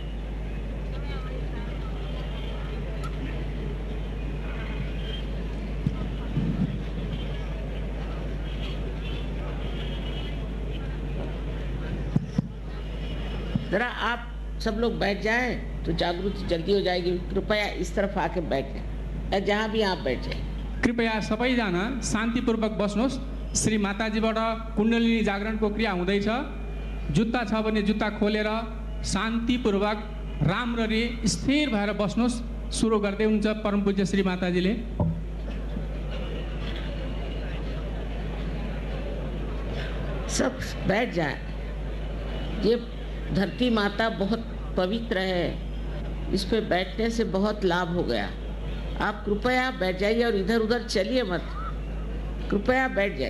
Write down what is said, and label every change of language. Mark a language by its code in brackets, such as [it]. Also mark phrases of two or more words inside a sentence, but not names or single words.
[hi] जरा आप सब लोग बैठ जाएं तो जागृति जल्दी हो जाएगी। कृपया इस तरफ आके बैठें, जहाँ भी आप बैठे। [ne] कृपया सबैजना शान्तिपूर्वक बस्नुहोस्। श्री माताजीबाट कुण्डलिनी जागरणको क्रिया हुँदैछ। जुत्ता छ भने जुत्ता खोलेर शान्तिपूर्वक राम्ररी स्थिर भएर बस्नुहोस्। सुरु गर्दै हुनुहुन्छ परम पूज्य श्री माताजीले। [hi] सब बैठ जाए। ये धरती माता बहुत पवित्र है, इस पे बैठने से बहुत लाभ हो गया। आप कृपया बैठ जाइए और इधर उधर चलिए मत, कृपया बैठ जाइए।